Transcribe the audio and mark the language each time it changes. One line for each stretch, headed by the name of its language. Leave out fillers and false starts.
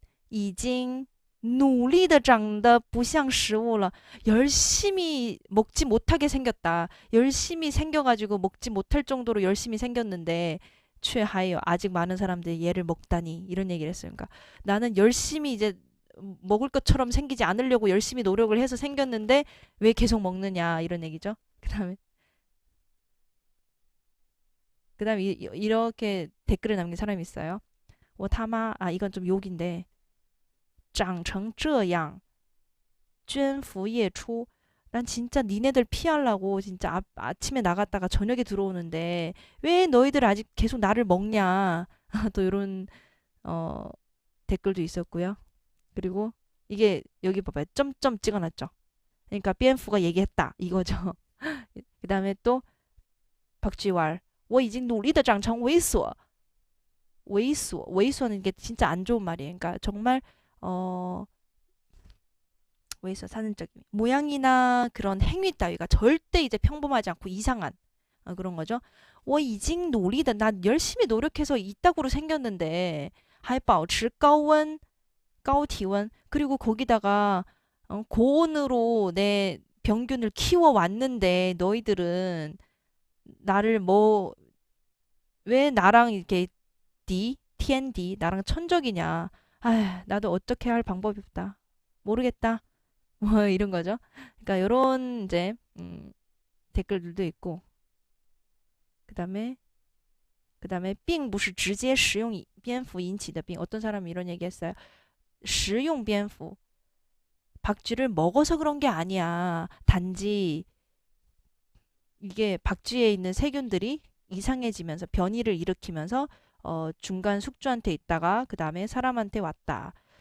Chinese: 已经努力的长得不像食物了.
Korean: 열심히 먹지 못하게 생겼다. 열심히 생겨가지고 먹지 못할 정도로 열심히 생겼는데
Chinese: 却还有
Korean: 아직 많은 사람들이 얘를 먹다니 이런 얘기를 했어요. 그러니까 나는 열심히 이제 먹을 것처럼 생기지 않으려고 열심히 노력을 해서 생겼는데 왜 계속 먹느냐 이런 얘기죠. 그다음에 이렇게 댓글을 남긴 사람이 있어요.
Chinese: 我他妈
Korean: 이건 좀 욕인데
Chinese: 长成这样捐服夜出.
Korean: 난 진짜 니네들 피하려고 진짜 아침에 나갔다가 저녁에 들어오는데 왜 너희들 아직 계속 나를 먹냐. 또 이런 댓글도 있었고요. 그리고 이게 여기 봐봐요. 점점 찍어놨죠. 그러니까蝙蝠가 얘기했다 이거죠. 그 다음에 또 박쥐왈
Chinese: 我已经努力的长成猥琐.
Korean: 猥琐. 는 이게 진짜 안 좋은 말이에요. 그러니까 정말 왜서 사는적인 모양이나 그런 행위 따위가 절대 이제 평범하지 않고 이상한 그런 거죠.
Chinese: 我已经努力的,
Korean: 난 열심히 노력해서 이따구로 생겼는데
Chinese: 还保持高温, 高体温.
Korean: 그리고 거기다가 고온으로 내 병균을 키워왔는데 너희들은 나를 왜 나랑 이렇게 TND 나랑 천적이냐. 나도 어떻게 할 방법이 없다. 모르겠다. 뭐 이런 거죠. 그러니까 요런 이제 댓글들도 있고. 그다음에
Chinese: 并不是直接食用蝙蝠引起的病.
Korean: 어떤 사람이 이런 얘기 했어요.
Chinese: 食用蝙蝠
Korean: 박쥐를 먹어서 그런 게 아니야. 단지 이게 박쥐에 있는 세균들이 이상해지면서 변이를 일으키면서 중간 숙주한테 있다가 그 다음에 사람한테 왔다.